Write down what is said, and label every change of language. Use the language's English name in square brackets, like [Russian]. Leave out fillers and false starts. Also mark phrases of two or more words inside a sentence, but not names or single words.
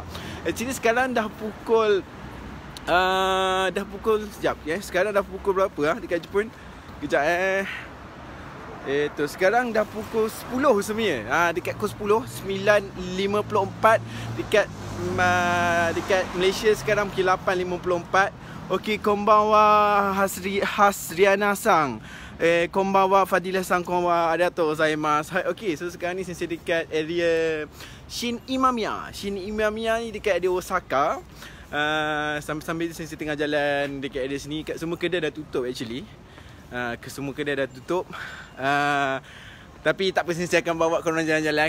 [Malay] Actually sekarang dah pukul sekejap ya. Sekarang dah pukul berapa dekat Jepun? Kejap sekarang dah pukul 10 sebenarnya. Dekat pukul 10, 9.54 dekat Malaysia sekarang pukul 8.54. Okey, [Japanese] こんばんはハスリアナさん. こんばんはファディラさん、こんばんはありがとうございます. [Malay] Okey, so sekarang ni sensei dekat area Shin Imamiya. Shin Imamiya ni dekat area Osaka. Sambil-sambil sensei tengah jalan dekat area sini. Semua kedai dah tutup actually. Semua kedai dah tutup. Tapi tak apa, sensei akan bawa korang jalan-jalan.